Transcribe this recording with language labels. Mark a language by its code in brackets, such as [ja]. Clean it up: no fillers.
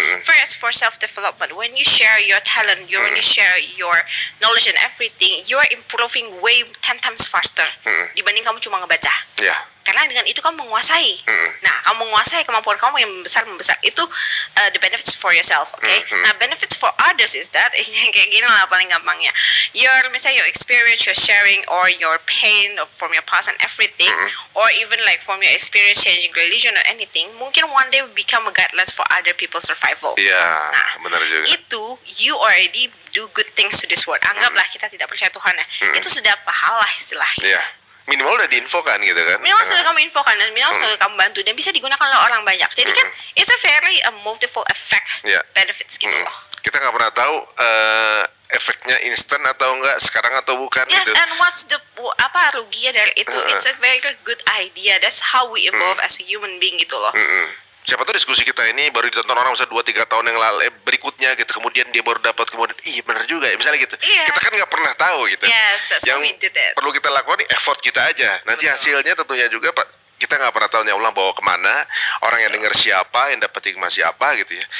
[en] First, for self development, when you share your talent, when you share your knowledge and everything, you are improving way 10 times faster [id] dibanding kamu cuma ngebaca. Karena dengan itu kamu menguasai. Nah, kamu menguasai kemampuan kamu yang membesar itu [en] the benefits for yourself, okay? [id] Nah, [en] benefits for others is that [id] yang kayak gini lah paling gampangnya. [en] Misalnya your experience, your sharing, or your pain from your past and everything, or even like from your experience changing religion or anything, mungkin one day will become a guidelines for other people's survival. [id] Nah, benar juga. [en] Itu you already do good things to this world. [id] Anggaplah kita tidak percaya Tuhan ya. Itu sudah pahala istilahnya. Minimal udah diinfokan gitu kan. Minimal sudah kamu infokan dan minimal sudah kamu bantu dan bisa digunakan oleh orang banyak. Jadi kan [en] it's a very multiple effect benefits [id] gitu loh. Kita nggak pernah tahu efeknya instan atau enggak, sekarang atau bukan gitu. [en] And what's the [id] ruginya dari itu? [en] It's a very good idea. That's how we evolve as a human being [id] gitu loh. Siapa tahu diskusi kita ini baru ditonton orang bisa 2-3 tahun yang lalu berikutnya gitu. kemudian dia baru dapat, kemudian iya benar juga ya, misalnya gitu. Iya. Kita kan nggak pernah tahu gitu. [en] Yes, that's [id] Yang [en] why we did it. [id] perlu kita lakukan effort kita aja. Nanti hasilnya tentunya juga Pak, kita nggak pernah tahu ya Allah bawa kemana, orang yang dengar siapa, yang dapat hikmah siapa gitu ya.